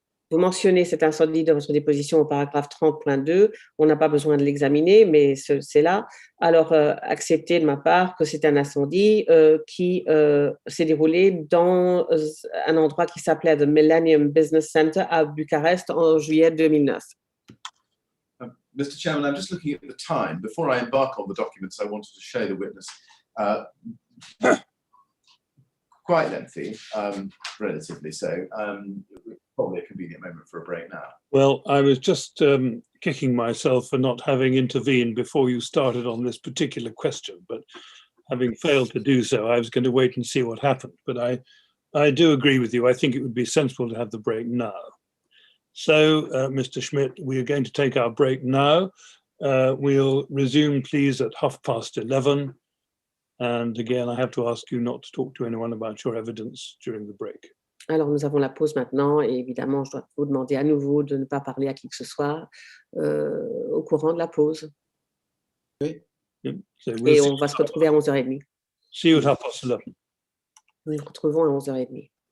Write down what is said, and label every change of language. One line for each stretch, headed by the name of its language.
French: Vous mentionnez cet incendie dans votre déposition au paragraphe 30.2. On n'a pas besoin de l'examiner, mais c'est là. Alors, acceptez de ma part que c'est un incendie qui s'est déroulé dans un endroit qui s'appelait The Millennium Business Centre à Bucarest en juillet 2009.
English: Mr. Chairman, I'm just looking at the time. Before I embark on the documents, I wanted to show the witness. Quite lengthy, relatively so. Probably a convenient moment for a break now. Well, I was just kicking myself for not having intervened before you started on this particular question, but having failed to do so, I was going to wait and see what happened. But I do agree with you. I think it would be sensible to have the break now. So, Mr. Schmidt, we are going to take our break now. We'll resume, please, at 11:30. And again, I have to ask you not to talk to anyone about your evidence during the break.
French: Alors, nous avons la pause maintenant et évidemment, je dois vous demander à nouveau de ne pas parler à qui que ce soit au courant de la pause.
English: Yeah, so
French: Et on va se retrouver à 11h30.
English: see you at 11:30.
French: Nous nous retrouvons à 11h30.